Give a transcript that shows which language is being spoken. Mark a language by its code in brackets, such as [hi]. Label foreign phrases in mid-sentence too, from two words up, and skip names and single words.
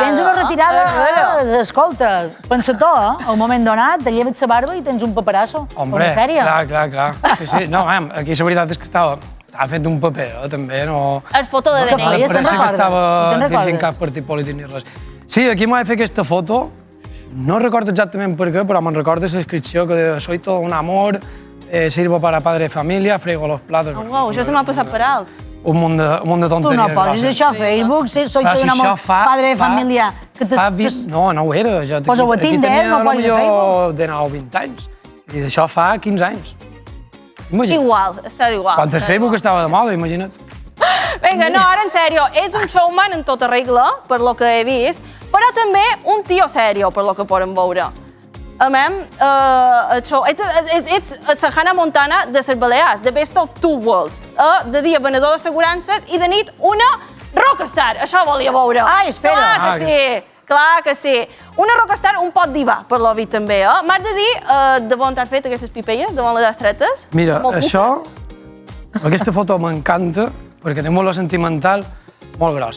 [ca] Tens una retirada, escolta, pensa-t'ho, un moment donat, te lleves la barba i tens un paperasso. [es] Hombre, [ca] una sèrie. clar. Sí, no, aquí la veritat és que estava fet un paper, també, no... El foto de DNI. Pareixia que estava dirigint cap partit polític ni res. Sí, aquí m'ha de fer aquesta foto, no recordo exactament per què, però me'n recordo la inscripció que deia [es] «Soy todo un amor, sirvo para padre de familia, frego los platos». [ca] Uau, això se m'ha passat per alt. Un munt de tonteries. Tu no poses això a Facebook, [es] soy todo un amor, padre de familia. [ca] No ho era. Posa-ho a Tinder, no posis a Facebook. De 9 o 20 anys. I d'això fa 15 anys. Igual, està igual. Quan el Facebook estava de moda, imagina't. Vinga, no, ara en sèrio, ets un showman en tota regla, per lo que he vist, però també un tio sèrio, per lo que podem veure. ets la Hannah Montana de les Balears, [en] the best of two worlds. [ca] De dia venedor d'assegurances i de nit una rockstar. Això volia veure. Ai, espera. Clar que sí. Clar que sí. Una rockstar un pot diva, per l'Ovi també, eh? M'has de dir de on t'has fet aquestes pipelles, de on les has tretes? Mira, aquesta foto m'encanta perquè té molt sentimental, molt gros.